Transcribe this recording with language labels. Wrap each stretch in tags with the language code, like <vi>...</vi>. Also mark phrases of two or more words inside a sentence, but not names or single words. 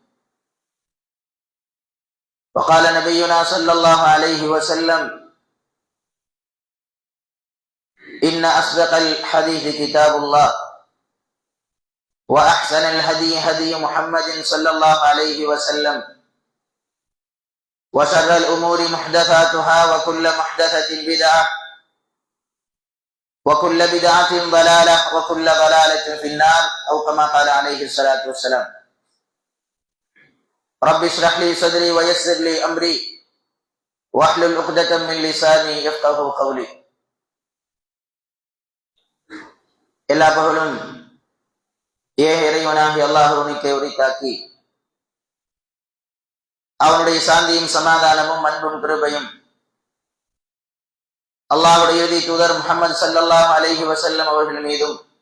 <ar>وقال نبينا صلى الله عليه وسلم: إن أصدق الحديث كتاب الله، وأحسن الهدي هدي محمد صلى الله عليه وسلم، وشر الأمور محدثاتها وكل محدثة بدعة وكل بدعة ضلالة وكل ضلالة في النار، أو كما قال عليه الصلاة والسلام. رب اشرح لي صدري ويسر لي أمري واحلل عقدة من لساني يفقهوا قولي.</ar> <ta>எல்லா புகழும் ஏக இறைவனாகிய அல்லாஹ் ஒருவனுக்கே உரித்தாக்கி, அவனுடைய சாந்தியும் சமாதானமும் அன்பும் கிருபையும் அல்லாஹ்வுடைய இறுதி தூதர் முஹம்மது</ta> <ar>صلى الله عليه وسلم</ar> <ta>அவர்கள் மீதும்,</ta>